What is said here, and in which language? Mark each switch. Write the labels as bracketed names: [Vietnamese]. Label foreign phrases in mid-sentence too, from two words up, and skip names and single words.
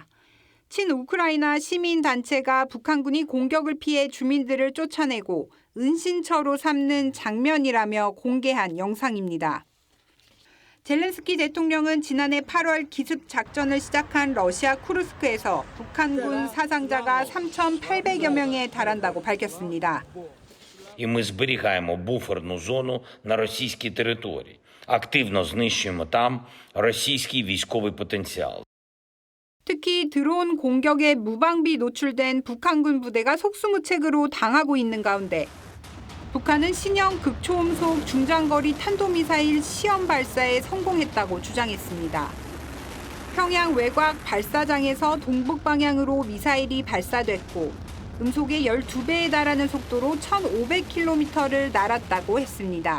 [Korean] 친우크라이나 시민단체가 북한군이 공격을 피해 주민들을 쫓아내고 은신처로 삼는 장면이라며 공개한 영상입니다. 젤렌스키 대통령은 지난해 8월 기습 작전을 시작한 러시아 쿠르스크에서 북한군 사상자가 3,800여 명에 달한다고 밝혔습니다. [Ukrainian] І ми зберігаємо буферну зону на російській території. Активно знищуємо там російський військовий потенціал. [Korean] 특히 드론 공격에 무방비 노출된 북한군 부대가 속수무책으로 당하고 있는 가운데 북한은 신형 극초음속 중장거리 탄도미사일 시험 발사에 성공했다고 주장했습니다. 평양 외곽 발사장에서 동북 방향으로 미사일이 발사됐고 음속의 12배에 달하는 속도로 1,500km를 날았다고 했습니다.